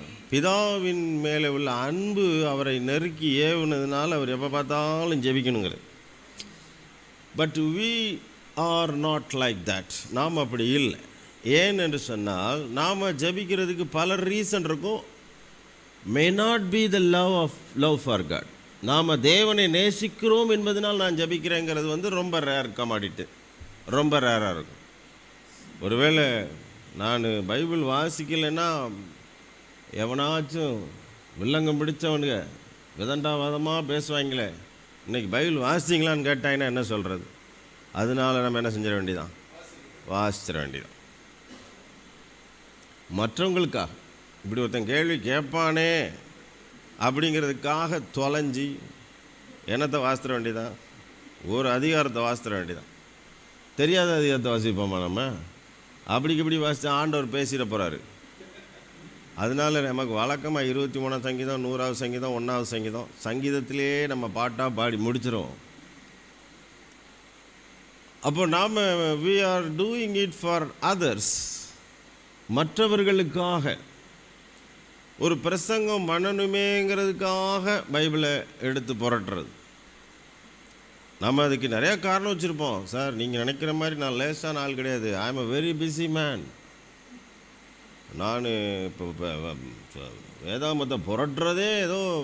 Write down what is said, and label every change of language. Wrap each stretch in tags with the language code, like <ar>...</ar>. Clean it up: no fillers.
<ta>பிதாவின் மேலே உள்ள அன்பு அவரை நெருக்கி ஏவுனதுனால அவர் எப்போ பார்த்தாலும் ஜெபிக்கணுங்கிறது. But</ta> <en>we are not like that.</en> <ta>நாம் அப்படி இல்லை. ஏன் என்று சொன்னால், நாம் ஜெபிக்கிறதுக்கு பல ரீசன் இருக்கும்.</ta> <en>may not be the love for God.</en> <ta>நாம் தேவனை நேசிக்கிறோம் என்பதனால் நான் ஜெபிக்கிறேங்கிறது வந்து ரொம்ப</ta> <en>rare commodity,</en> <ta>ரொம்ப ரேராக இருக்கும். ஒருவேளை நான் பைபிள் வாசிக்கலைன்னா எவனாச்சும் வில்லங்கம் பிடிச்சவனுங்க விதண்டாவாதமாக பேசுவாங்களே, இன்றைக்கி பைபிள் வாசிச்சிங்களான்னு கேட்டாங்கன்னா என்ன சொல்கிறது? அதனால நம்ம என்ன செஞ்சிட வேண்டியதான், வாசிச்சிட வேண்டியதான். மற்றவங்களுக்கா இப்படி ஒருத்தன் கேள்வி கேட்பானே அப்படிங்கிறதுக்காக தொலைஞ்சி என்னத்தை வாசித்திர வேண்டியதான், ஒரு அதிகாரத்தை வாசித்திர வேண்டியதான். தெரியாத அதிகாரத்தை வாசிப்போமா நம்ம? அப்படிக்கு இப்படி வாசித்தா ஆண்டவர் பேசிட போகிறாரு. அதனால நமக்கு வழக்கமாக 23ஆம் சங்கீதம், 100வது சங்கீதம், 1வது சங்கீதம், சங்கீதத்திலே நம்ம பாட்டாக பாடி முடிச்சிடும். அப்போ நாம்</ta> <en>we are doing it for others,</en> <ta>மற்றவர்களுக்காக. ஒரு பிரசங்கம் பண்ணணுமேங்கிறதுக்காக பைபிளை எடுத்து புரட்டுறது. நம்ம அதுக்கு நிறையா காரணம் வச்சுருப்போம். சார், நீங்கள் நினைக்கிற மாதிரி நான் லேசான ஆள் கிடையாது.</ta> <en>I am a very busy man.</en> <ta>நான் இப்போ வேதாமத்தை புரட்டுறதே ஏதோ</ta>